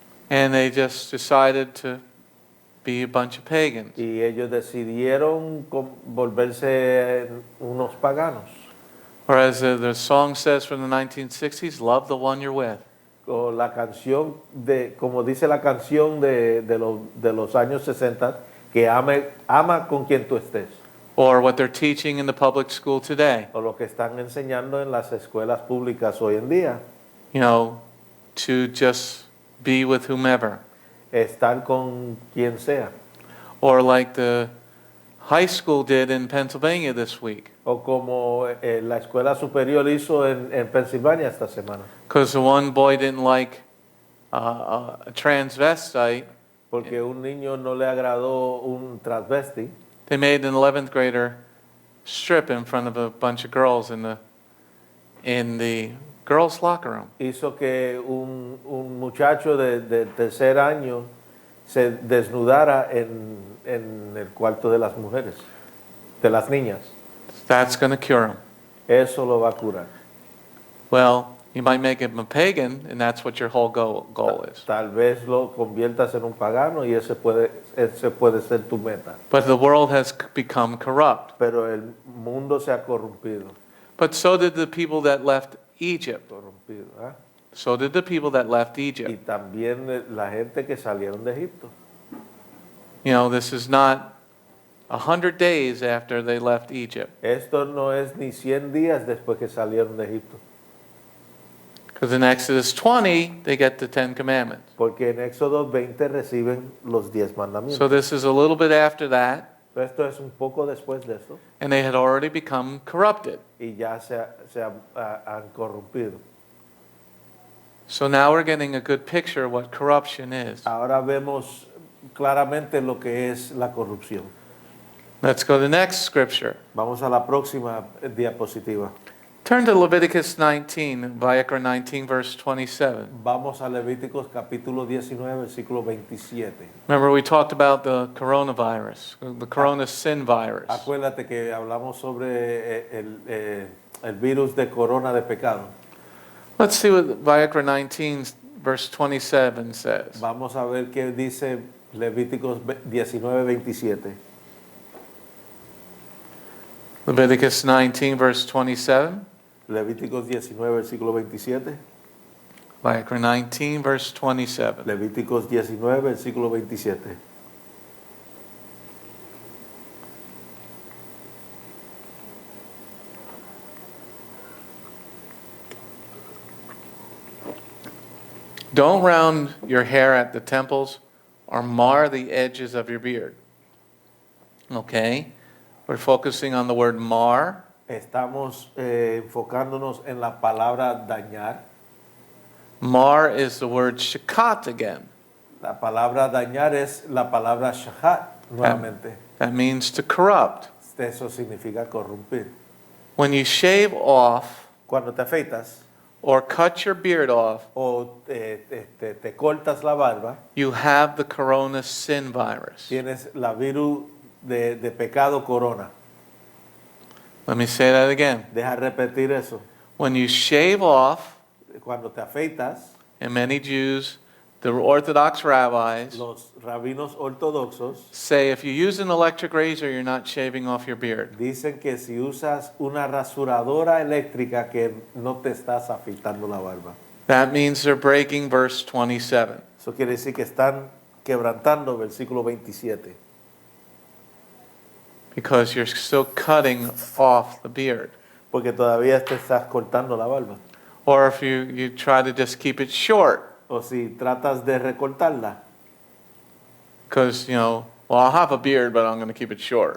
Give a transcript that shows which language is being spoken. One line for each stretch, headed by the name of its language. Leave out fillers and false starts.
English: And they just decided to be a bunch of pagans.
Spanish: Y ellos decidieron volverse unos paganos.
English: Or as the song says from the 1960s, love the one you're with.
Spanish: O la canción como dice la canción de los años 60, que ama con quien tú estés.
English: Or what they're teaching in the public school today.
Spanish: O lo que están enseñando en las escuelas públicas hoy en día.
English: You know, to just be with whomever.
Spanish: Estar con quien sea.
English: Or like the high school did in Pennsylvania this week.
Spanish: O como la escuela superior hizo en Pensilvania esta semana.
English: Because the one boy didn't like a transvestite.
Spanish: Porque un niño no le agradó un transvesti.
English: They made an 11th grader strip in front of a bunch of girls in the girls' locker room.
Spanish: Hizo que un muchacho de tercer año se desnudara en el cuarto de las mujeres, de las niñas.
English: That's going to cure him.
Spanish: Eso lo va a curar.
English: Well, You might make him a pagan, and that's what your whole goal is.
Spanish: Tal vez lo conviertas en un pagano y ese puede ser tu meta.
English: But the world has become corrupt.
Spanish: Pero el mundo se ha corrompido.
English: But so did the people that left Egypt.
Spanish: Corrompido, ¿eh?
English: So did the people that left
Spanish: Y
English: Egypt.
Spanish: también la gente que salieron de Egipto.
English: You know, this is not 100 days after they left Egypt.
Spanish: Esto no es ni 100 días después que salieron de Egipto.
English: Because in Exodus 20, they get the 10 commandments.
Spanish: Porque en Éxodo 20 reciben los 10 mandamientos.
English: So this is a little bit after that,
Spanish: Esto es un poco después de eso.
English: and they had already become corrupted.
Spanish: Y ya han corrompido.
English: So now we're getting a good picture of what corruption is.
Spanish: Ahora vemos claramente lo que es la corrupción.
English: Let's go to the next scripture.
Spanish: Vamos a la próxima diapositiva.
English: Turn to Leviticus 19, Vayikra 19, verse 27.
Spanish: Vamos a Levíticos capítulo 19, versículo 27.
English: Remember, we talked about the coronavirus, the corona sin virus.
Spanish: Acuérdate que hablamos sobre el virus de corona de pecado.
English: Let's see what Vayikra 19, verse 27 says.
Spanish: Vamos a ver qué dice Levíticos 19, 27.
English: Leviticus 19, verse 27.
Spanish: Levíticos 19, versículo 27.
English: Vayikra 19, verse 27.
Spanish: Levíticos 19, versículo 27.
English: Don't round your hair at the temples or mar the edges of your beard. Okay? We're focusing on the word mar.
Spanish: Estamos enfocándonos en la palabra dañar.
English: Mar is the word shakat again.
Spanish: La palabra dañar es la palabra shahat nuevamente.
English: That means to corrupt.
Spanish: Eso significa corrompir.
English: When you shave off
Spanish: Cuando te afeitas
English: or cut your beard off,
Spanish: o te cortas la barba,
English: you have the corona sin virus.
Spanish: tienes la virus de pecado corona.
English: Let me say that again.
Spanish: Deja repetir eso.
English: When you shave off,
Spanish: Cuando te afeitas,
English: and many Jews, the Orthodox rabbis,
Spanish: los rabinos ortodoxos
English: say if you use an electric razor, you're not shaving off your beard.
Spanish: dicen que si usas una rasuradora eléctrica que no te estás afeitando la barba.
English: That means they're breaking verse 27.
Spanish: Eso quiere decir que están quebrantando versículo 27.
English: Because you're still cutting off the beard.
Spanish: Porque todavía te estás cortando la barba.
English: Or if you try to just keep it short.
Spanish: O si tratas de recortarla.
English: Because, well, I'll have a beard, but I'm going to keep it short.